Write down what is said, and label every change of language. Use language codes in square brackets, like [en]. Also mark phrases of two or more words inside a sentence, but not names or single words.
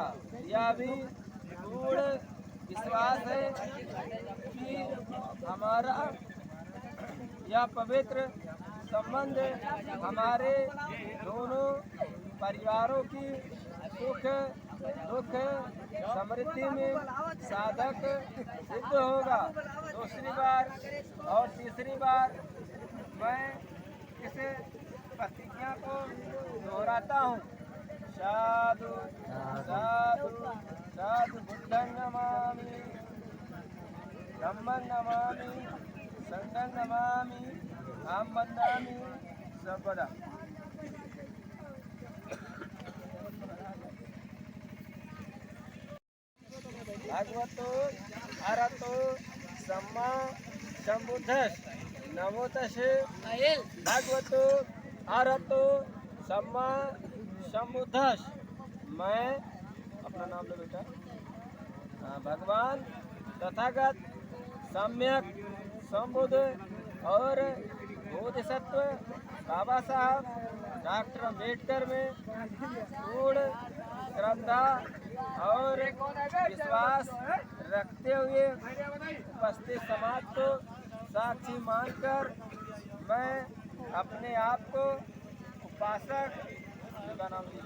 [hi] यह भी पूर्ण विश्वास है कि हमारा यह पवित्र संबंध हमारे दोनों परिवारों की सुख दुख समृद्धि में साधक सिद्ध होगा। दूसरी बार और तीसरी बार मैं इस प्रतिज्ञा को दोहराता हूँ। [pi] साधु साधु साधु बुद्धं नमामि धम्मं नमामि संघं नमामि आम बन्नामि सर्वदा। भगवतो अरहतो सम्मा सम्बुद्धस्स नमो तस्से भगवतो अरहतो सम्मा सम्बुद्धस्स। [hi] मैं अपना नाम लो बेटा। भगवान तथागत सम्यक संबुद्ध और बोधिसत्व बाबा साहब डॉक्टर अम्बेडकर में पूर्ण श्रद्धा और विश्वास रखते हुए उपस्थित समाज को साक्षी मानकर मैं अपने आप को उपासक का नाम